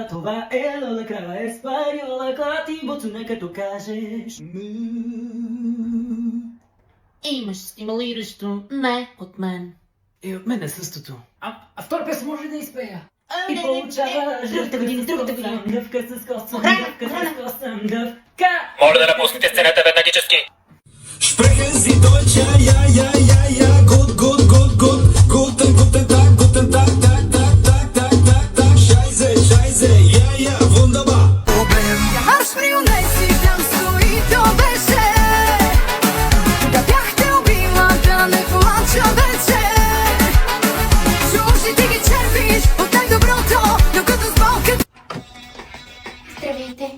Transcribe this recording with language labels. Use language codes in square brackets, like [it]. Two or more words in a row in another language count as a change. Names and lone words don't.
[bg] Това е Лола крава еспаньола, клати буцуна като кажеш му. Имаш стимулиращо не от мен. И от мен е същото. А втора песен може ли да изпея? не, И не, получаваш другата година. дъвка с косъм, Охрана, дъвка охрана. с косъм, дъвка. Моля да напуснете сцената веднагически. [de] Sprechen Sie Deutsch, ja, ja, ja, ja, ja, gut, gut, gut, gut, guten Tag, Tag, scheiße, ja, ja, wunderbar. [bg] Аз при унеси там стои то беше. Да бях те убила, да не плача вече. Чужди ти ги черпиш от най-доброто, докато с болката. Здравейте!